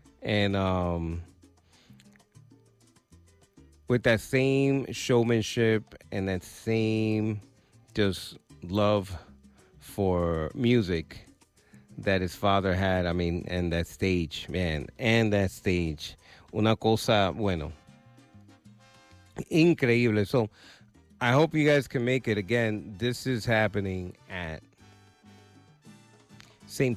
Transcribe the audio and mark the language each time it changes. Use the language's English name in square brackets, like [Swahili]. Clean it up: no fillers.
[English] And with that same showmanship and that same just love for music that his father had, I mean, and that stage, man, and that stage. [Spanish] Una cosa, bueno, increíble. [English] So, I hope you guys can make it. Again, this is happening at St.